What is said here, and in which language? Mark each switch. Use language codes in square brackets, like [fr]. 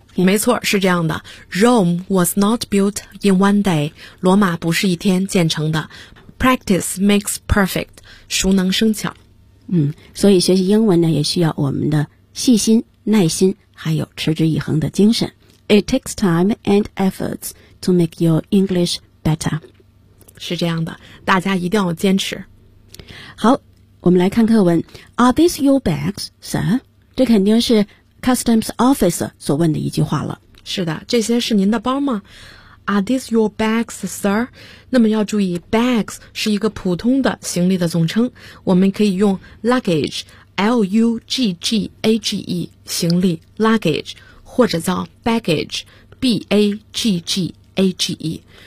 [zh] 没错，是这样的。 [en] Rome was not built in one day, [zh] 罗马不是一天建成的。 [en] Practice makes perfect, [zh] 熟能生巧。所以学习英文呢，也需要我们的细心、耐心，还有持之以恒的精神。 [en] It takes time and efforts to make your English better. [zh] 是这样的，大家一定要坚持。好，我们来看课文。 [en] Are these your bags, sir? [zh] 这肯定是 customs officer 所问的一句话了。是的，这些是您的包吗？ [en] Are these your bags, sir? [zh] 那么要注意 bags 是一个普通的行李的总称，我们可以用 luggage, L-U-G-G-A-G-E, 行李 luggage, 或者叫 baggage, B-A-G-G-A-G-E。